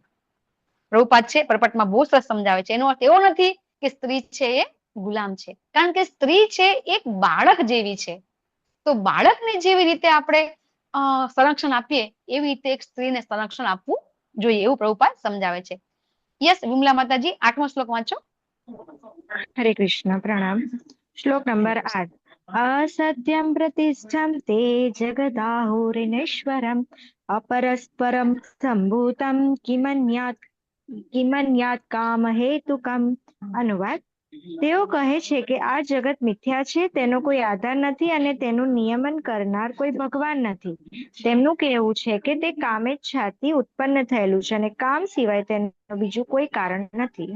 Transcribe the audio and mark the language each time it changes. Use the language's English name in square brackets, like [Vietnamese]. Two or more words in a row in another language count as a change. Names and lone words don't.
[Gujarati] પ્રભુપાદ છે પરપટમાં બહુ સરસ સમજાવે છે. એનો અર્થ એવો નથી કે સ્ત્રી છે એ ગુલામ છે, કારણ કે સ્ત્રી છે એક બાળક જેવી છે. તો બાળકને જેવી રીતે આપણે સંરક્ષણ આપીએ એવી રીતે એક સ્ત્રીને સંરક્ષણ આપવું જોઈએ, એવું પ્રભુપાદ સમજાવે છે. યસ વિમલા માતાજી, 8મો શ્લોક વાંચો. હરે કૃષ્ણ, પ્રણામ. શ્લોક નંબર 8. [Sanskrit] असत्यं प्रतिष्ठं ते जगदाहुरिनेश्वरम् अपरस्परं सम्भूतं કિમન્યાત કામ હેતુકમ. [Gujarati] અનુવાદ: તેઓ કહે છે કે આ જગત મિથ્યા છે, તેનો કોઈ આધાર નથી અને તેનું નિયમન કરનાર કોઈ ભગવાન નથી. તેમનું કહેવું છે કે તે કામેચ્છાથી ઉત્પન્ન થયેલું છે અને કામ સિવાય તેનું બીજું કોઈ કારણ નથી.